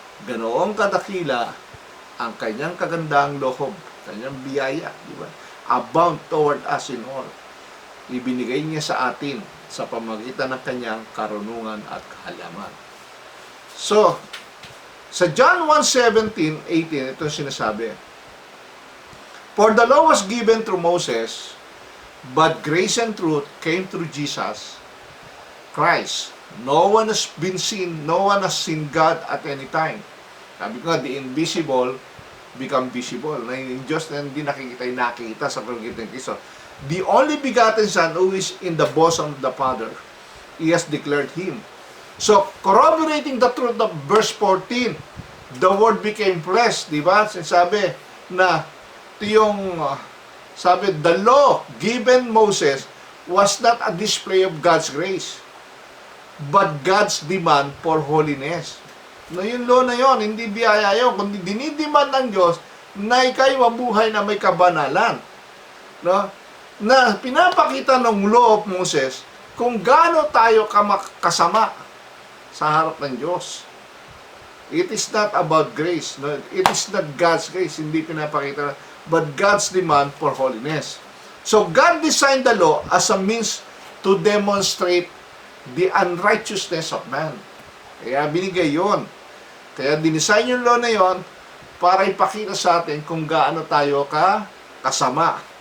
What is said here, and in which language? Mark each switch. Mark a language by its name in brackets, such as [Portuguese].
[Filipino] Ganoong kadakila ang kanyang kagandang loob, kanyang biyaya, di ba? [English] Abound toward us in all. [Filipino] Ibinigay niya sa atin sa pamamagitan ng kanyang karunungan at kahalaman. So, Sa John 1:17-18, ito sinasabi. [English] For the law was given through Moses, but grace and truth came through Jesus Christ. No one has been seen, no one has seen God at any time. [Filipino] Sabi ko nga, [English] the invisible become visible. [Filipino] Na yung Diyos na hindi nakikita sa pagkakitan ng Kristo. [English] The only begotten Son who is in the bosom of the Father, He has declared Him. So, corroborating the truth of verse 14, the Word became flesh, [Filipino] di ba? Sabi na, ito yung, sabi, [English] the law given Moses was not a display of God's grace, but God's demand for holiness. [Filipino] No, yung law na yon, hindi biyaya yun, kundi dinidemand ng Diyos na ikay mabuhay na may kabanalan. No? Na pinapakita ng law of Moses kung gaano tayo kasama sa harap ng Diyos. [English] It is not about grace. No? It is not God's grace. [Filipino] Hindi pinapakita, [English] but God's demand for holiness. So, God designed the law as a means to demonstrate the unrighteousness of man. [Filipino] Kaya binigay yon. Kaya dinesign yung law na yon para ipakita sa atin kung gaano tayo kasama.